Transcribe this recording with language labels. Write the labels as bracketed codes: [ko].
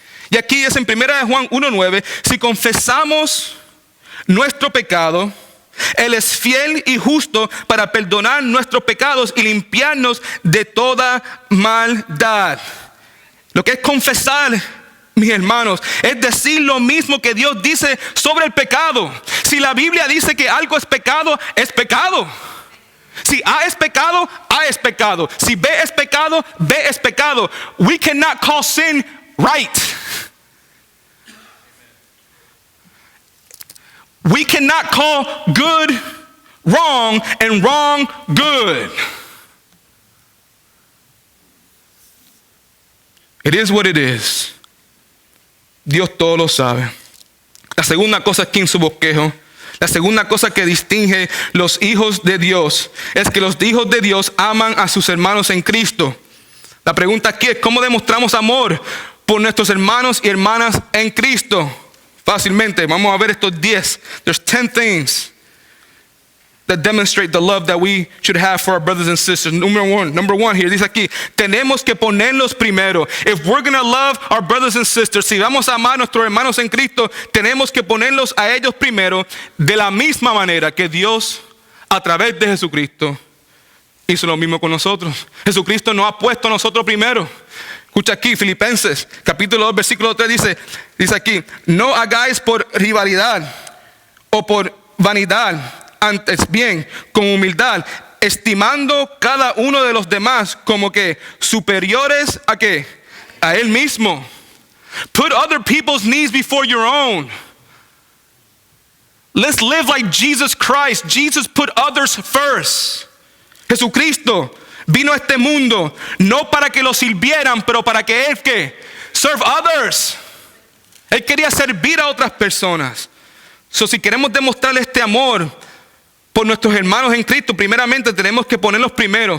[es] Y aquí es en 1 Juan 1:9, si confesamos nuestro pecado, Él es fiel y justo para perdonar nuestros pecados y limpiarnos de toda maldad. Lo que es confesar, mis hermanos, es decir lo mismo que Dios dice sobre el pecado. Si la Biblia dice que algo es pecado, es pecado. Si A es pecado, A es pecado. Si B es pecado, B es pecado. [en] We cannot call sin right. We cannot call good wrong and wrong good. It is what it is. [es] Dios todo lo sabe. La segunda cosa aquí en su bosquejo, la segunda cosa que distingue los hijos de Dios es que los hijos de Dios aman a sus hermanos en Cristo. La pregunta aquí es: ¿cómo demostramos amor por nuestros hermanos y hermanas en Cristo? Fácilmente, vamos a ver estos 10. [en] There's 10 things that demonstrate the love that we should have for our brothers and sisters. Number one here, [es] dice aquí, tenemos que ponerlos primero. [en] If we're going to love our brothers and sisters, [es] si vamos a amar a nuestros hermanos en Cristo, tenemos que ponerlos a ellos primero, de la misma manera que Dios, a través de Jesucristo, hizo lo mismo con nosotros. Jesucristo nos ha puesto a nosotros primero. Escucha aquí, Filipenses, capítulo 2, versículo 3 dice aquí: no hagáis por rivalidad o por vanidad, antes bien, con humildad, estimando cada uno de los demás como que superiores a ¿qué? A él mismo. [en] Put other people's needs before your own. Let's live like Jesus Christ. Jesus put others first. [es] Jesucristo vino a este mundo no para que lo sirvieran, pero para que Él ¿qué? [en] Serve others. [es] Él quería servir a otras personas. Si queremos demostrar este amor, por nuestros hermanos en Cristo, primeramente tenemos que ponerlos primero.